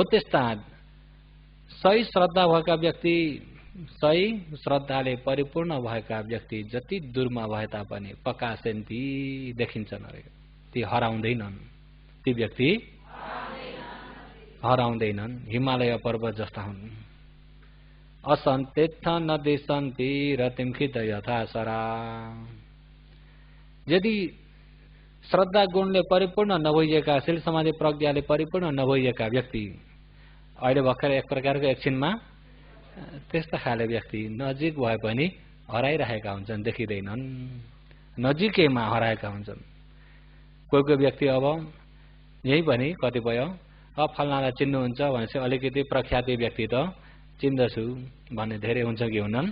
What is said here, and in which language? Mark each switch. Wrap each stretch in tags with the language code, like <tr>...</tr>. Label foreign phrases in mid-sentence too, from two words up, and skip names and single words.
<ne>त्यस्ता सही श्रद्धा भएका व्यक्ति, सही श्रद्धाले परिपूर्ण भएका व्यक्ति जति दूरमा भए तापनि प्रकाशन्ति देखिन्छन् अरे। ती हराउँदैनन्, ती व्यक्ति हराउँदैनन्, हिमालय पर्वत जस्ता हुन्।</ne> <pi>असन्तेथ नदी सन्ति रतिमखित यथा सरा।</pi> <ne>यदि श्रद्धा गुणले परिपूर्ण नभइएका, शील समाधि प्रज्ञाले परिपूर्ण नभइएका व्यक्ति अहिले भर्खर एक प्रकारको एकछिनमा त्यस्ता खाले व्यक्ति नजिक भए पनि हराइरहेका हुन्छन्, देखिँदैनन्, नजिकैमा हराएका हुन्छन्। कोही कोही व्यक्ति अब यही पनि कतिपय फल्नालाई चिन्नुहुन्छ भनेपछि अलिकति प्रख्याति व्यक्ति त चिन्दछु भन्ने धेरै हुन्छ कि हुनन्?</ne>